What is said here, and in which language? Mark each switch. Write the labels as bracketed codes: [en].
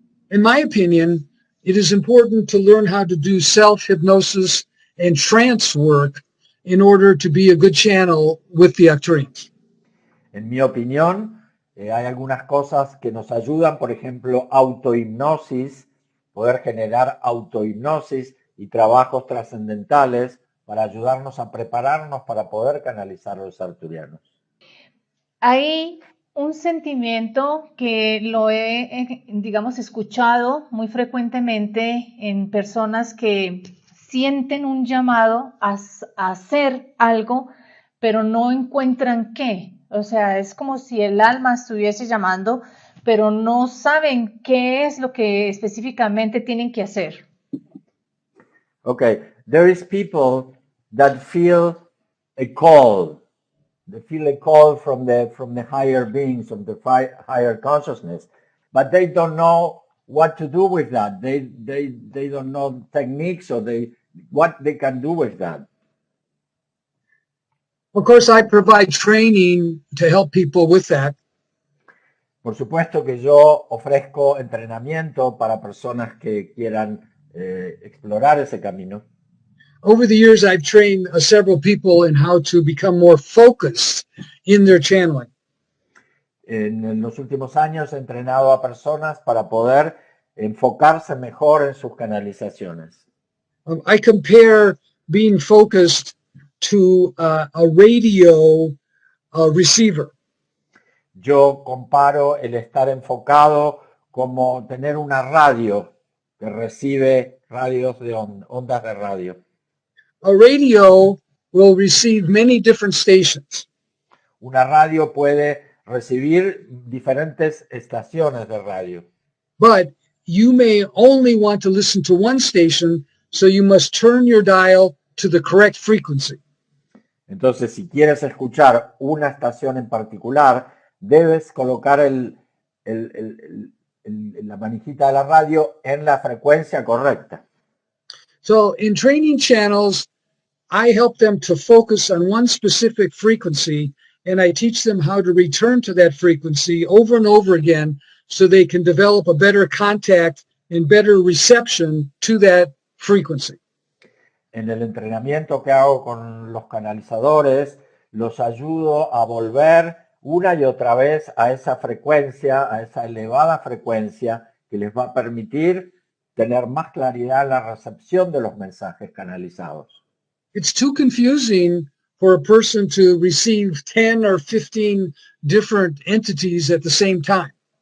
[en] In my opinion, it is important to learn how to do self-hypnosis and trance work in order to be a good channel with the Arcturians. [es] En mi opinión, hay algunas cosas que nos ayudan, por ejemplo, autohipnosis, poder generar autohipnosis y trabajos trascendentales para ayudarnos a prepararnos para poder canalizar a los arcturianos. Hay un sentimiento que lo he, digamos, escuchado muy frecuentemente en personas que sienten un llamado a hacer algo, pero no encuentran qué. O sea, es como si el alma estuviese llamando, pero no saben qué es lo que específicamente tienen que hacer. [en] Okay, there is people that feel a call. They feel a call from the higher beings, from the higher consciousness, but they don't know what to do with that. They don't know techniques or what they can do with that. Of course, I provide training to help people with that. [es] Por supuesto que yo ofrezco entrenamiento para personas que quieran explorar ese camino. [en] Over the years, I've trained several people in how to become more focused in their channeling. [es] En los últimos años he entrenado a personas para poder enfocarse mejor en sus canalizaciones. [en] I compare being focused to a radio receiver. [es] Yo comparo el estar enfocado como tener una radio que recibe radios de ondas de radio. [en] A radio will receive many different stations. [es] Una radio puede recibir diferentes estaciones de radio. [en] But you may only want to listen to one station, so you must turn your dial to the correct frequency. [es] Entonces, si quieres escuchar una estación en particular, debes colocar la manijita de la radio en la frecuencia correcta. [en] So in training channels, I help them to focus on one specific frequency, and I teach them how to return to that frequency over and over again so they can develop a better contact and better reception to that frequency. [es] En el entrenamiento que hago con los canalizadores, los ayudo a volver una y otra vez a esa frecuencia, a esa elevada frecuencia que les va a permitir tener más claridad en la recepción de los mensajes canalizados. [en] It's too confusing for a person to receive 10 or 15 different entities at the same time.